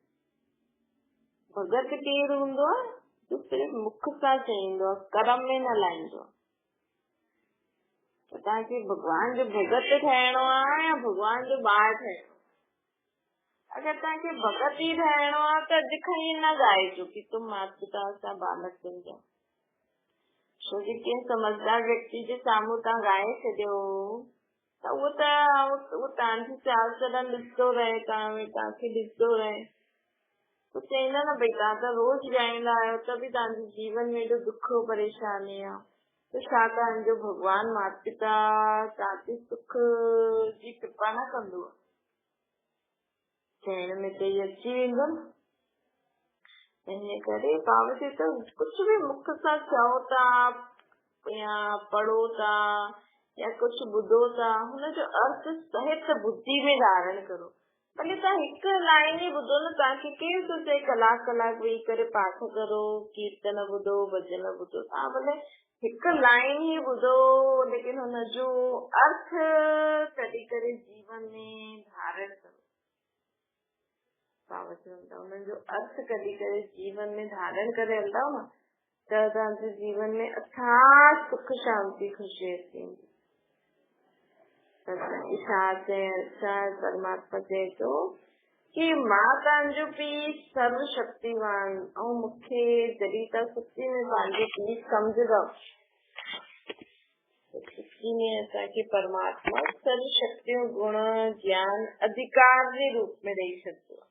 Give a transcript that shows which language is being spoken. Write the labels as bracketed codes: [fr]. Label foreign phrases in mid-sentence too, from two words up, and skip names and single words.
[sd] भगत केरु हूंदो आहे? जो सिर्फ़ मुख सां चईंदो आहे, कर्म में न लाहींदो। त तव्हांखे भॻवान जो भगत ठहिणो आहे या भॻवान जो ॿार ठहिणो? अगर तव्हांखे भगत ई ठहिणो आहे त अॼु खां ई न ॻाइजो कि तुम माता पिता सां बालक तुंहिंजा। छो जे कंहिं समझदार व्यक्ति जे साम्हूं तव्हां ॻाए छॾियो त उहो तव्हांजी चाल चलन ॾिसंदो रहे, तव्हांखे ॾिसंदो रहे। तो चईंदा न भई तव्हां त रोज ॻाईंदा आहियो त बि तव्हांजे जीवन में एॾो दुख परेशानी आहे, तो छा तव्हांजो भगवान माता पिता तव्हांखे सुख जी कृपा न कंदो? चइण में त इहो अची वेंदो न। इन करे पावती त कुझु बि मुख सां चओ था या पढ़ो था या कुझु ॿुधो था, हुनजो अर्थ सहित बुद्धि में धारण करो। भले तव्हां हिकु लाइन ई ॿुधो न, तव्हांखे केरु थो चए कलाक वेही करे पाठ करो, कीर्तन ॿुधो, भॼन ॿुधो, तव्हां भले हिकु लाइन ई ॿुधो, लेकिन हुनजो अर्थ कढी करे जीवन में धारण करो। हुनजो अर्थ कढी करे जीवन में धारण करे हलंदव न त तव्हांजे जीवन में अथाह सुख शांति ख़ुशी थींदी। परमात्मा चए थो कि मां तव्हांजो पीउ सर्व शक्तिवान, ऐं मूंखे जॾहिं तव्हां सच्ची में पंहिंजो पीउ सम्झंदव, सच्ची में असांखे परमात्मा सर्व शक्तियूं गुण ज्ञान अधिकार जे रूप में ॾेई छॾंदो आहे।